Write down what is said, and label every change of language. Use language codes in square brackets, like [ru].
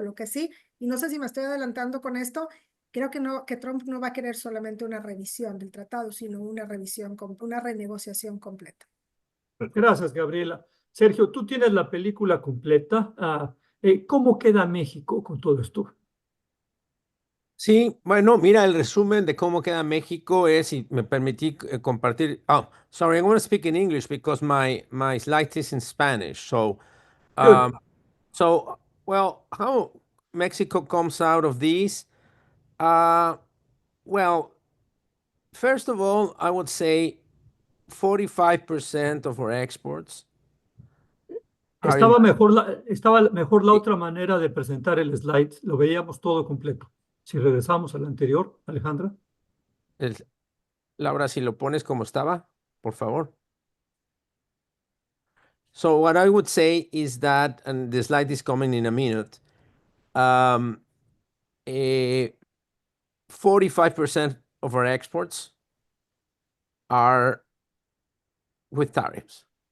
[es] Lo que sí, y no sé si me estoy adelantando con esto, creo que no, que Trump no va a querer solamente una revisión del tratado, sino una revisión, una renegociación completa. Gracias, Gabriela. Sergio, tú tienes la película completa. ¿Cómo queda México con todo esto? Sí, bueno, mira, el resumen de cómo queda México es, si me permití compartir. [en] Oh, sorry, I'm going to speak in English because my slide is in Spanish. So, Good. well, how Mexico comes out of this? Well, first of all, I would say 45% of our exports are in. [es] Estaba mejor la otra manera de presentar el slide. Lo veíamos todo completo. Si regresamos al anterior, Alejandra. Laura, si lo pones como estaba, por favor. [en] So what I would say is that, and the slide is coming in a minute, 45% of our exports are with tariffs.